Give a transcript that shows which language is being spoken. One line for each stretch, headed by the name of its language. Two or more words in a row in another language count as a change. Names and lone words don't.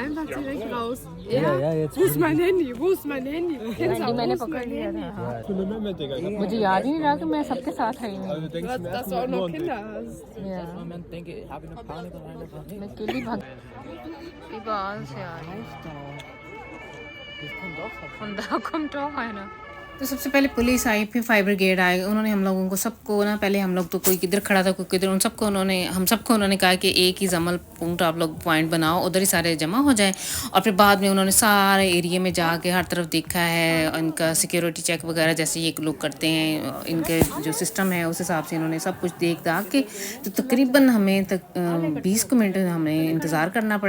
German: Einfach direkt raus. Ja, jetzt. Wo ist mein Handy? Wo ist mein Handy? Kinder, wo ist mein Handy?
Hindi: मुझे याद ही नहीं रहा कि मैं सबके साथ आई हूँ
German: Dass du auch noch Kinder hast.
Hindi: मैं अकेली भाग überall से आ रही
German: von da kommt doch einer
Hindi: तो सबसे पहले पुलिस आई, फिर फायर ब्रिगेड आए। उन्होंने हम लोगों को सबको ना, पहले हम लोग तो कोई किधर खड़ा था कोई किधर, उन सबको हम सबको उन्होंने कहा कि एक ही जमल पॉइंट आप लोग पॉइंट बनाओ, उधर ही सारे जमा हो जाए। और फिर बाद में उन्होंने सारे एरिया में जाके हर तरफ देखा है, इनका
English: security check
Hindi: वगैरह जैसे ये लोग करते हैं, इनके जो सिस्टम है उस हिसाब से इन्होंने सब कुछ देख दाख के तो तकरीबन हमें 20 मिनट हमें इंतज़ार करना पड़ा।